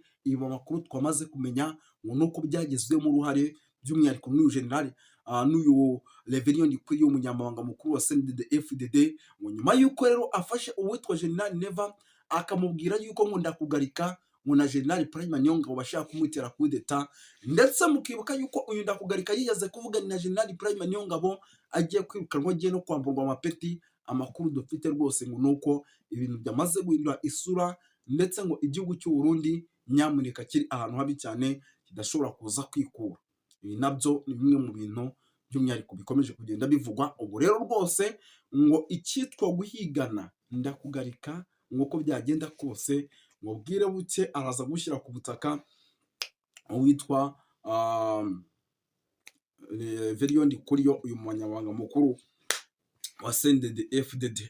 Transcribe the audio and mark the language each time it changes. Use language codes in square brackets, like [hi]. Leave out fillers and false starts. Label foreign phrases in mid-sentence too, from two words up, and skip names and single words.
[rw] Ibi makuru twamaze kumenya ngo nuko byagezwemo uruhare by'umwihariko n'uyu general n'uyu Reverien Ndikuriyo umunyamabanga mukuru wa CNDD-FDD, ngo nyuma yuko rero afashe uwitwa General Neva akamubwira yuko ngo Ndakugarika ngo na General Prime Niyongabo bashaka kumutera [fr] coup d'etat, [rw] ndetse mukibuka yuko uyu Ndakugarika yigeze kuvuga na General Prime Niyongabo agiye kwirukanwa, agiye no kwamburwa amapeti. Amakuru dufite rwose ngo nuko ibintu byamaze guhindura isura, ndetse ngo igihugu cy'u Burundi nyamuneka kiri ahantu habi cyane kidashobora kuza kwikura. Ibi nabyo ni bimwe mu bintu by'umwihariko bikomeje kugenda bivugwa. Ubu rero rwose ngo icyitwa guhigana Ndakugarika ngo uko byagenda kose ngo bwire buke araza gushyira ku butaka uwitwa Reverien Ndikuriyo uyu munyamabanga mukuru wa CNDD-FDD.